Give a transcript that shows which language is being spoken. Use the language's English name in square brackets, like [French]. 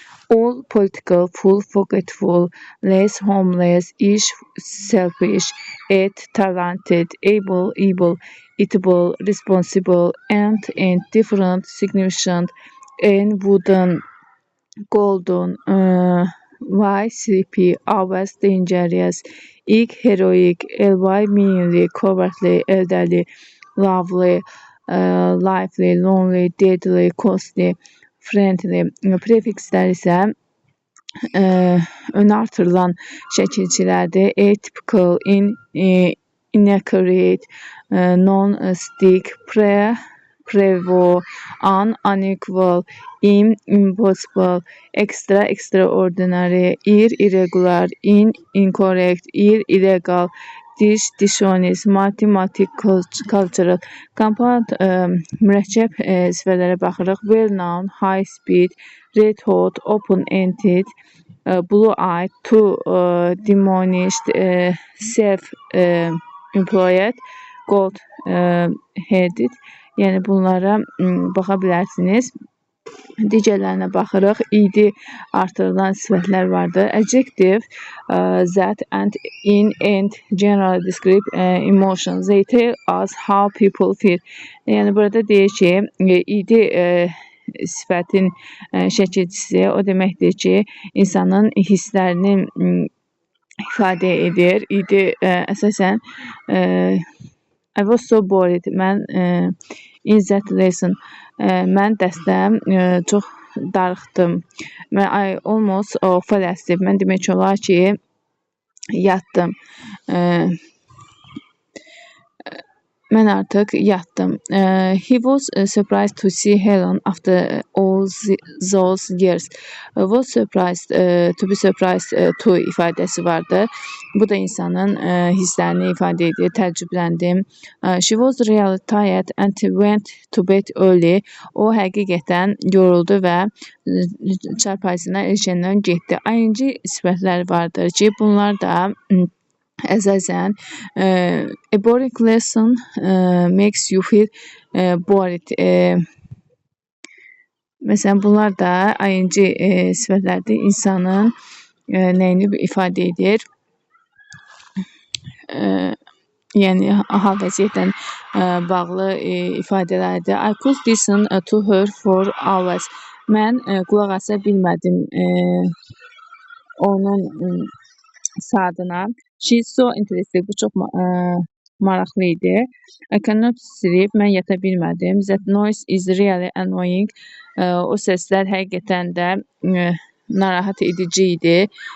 [English] All, political, full, forgetful, less, homeless, ish, selfish, at, talented, able, eatable, responsible, and different, significant, and wooden, golden, why, sleepy, always, dangerous, ilk, heroic, ly, meanly, cowardly, elderly, lovely, lively, lonely, deadly, costly, friendly. [Azerbaijani] Prefikslər isə önə artırılan şəkilçilərdir. [English] Atypical, inaccurate, non-stick, prevo, unequal, impossible, extra, extraordinary, irregular, incorrect, illegal, dishonest, mathematical, cultural. [Azerbaijani] Compound mürəkkəb sifələrə baxırıq. [English] Well known, high speed, red hot, open-ended, blue-eyed, too diminished, self-employed, gold-headed. [Azerbaijani] Yəni bunlara baxa bilərsiniz. Digərlərinə baxırıq. İD artırılan sifətlər vardır. [English] Adjective, that, and generally describe emotions. They tell us how people feel. [Azerbaijani] Yəni burada deyir ki, id sifətin şəkilçisi o deməkdir ki, insanın hisslərini ifadə edir. İd əsasən [English] I was so bored. [Azerbaijani] Mən [English] in that lesson. [Azerbaijani] Mən dərsdə çox darıxdım. [English] I almost fell asleep. [Azerbaijani] Mən demək olar ki, yatdım. Mən artıq yatdım. [English] He was surprised to see Helen after all those years. Was surprised, to be surprised to [Azerbaijani] ifadəsi vardır. Bu da insanın hisslərini ifadə edir. Təəccübləndim. [English] She was really tired and went to bed early. [Azerbaijani] O həqiqətən yoruldu və çarpayısına erkəndən getdi. ING sifətləri vardır ki, bunlar da əsasən [English] a boring lesson makes you feel bored. [Azerbaijani] Məsələn, bunlar da ING sifətlərdir. İnsanın nəyini ifadə edir? Yəni hal vəziyyətlə bağlı ifadələrdir. [English] I could listen to her for hours. [Azerbaijani] Mən qulaq asa bilmədim onun saatına. [English] She's so interesting. [Azerbaijani] Bu çox maraqlı idi. [English] I cannot sleep. [Azerbaijani] Mən yata bilmədim. [English] That noise is really annoying. [Azerbaijani] O səslər həqiqətən də narahat edici idi.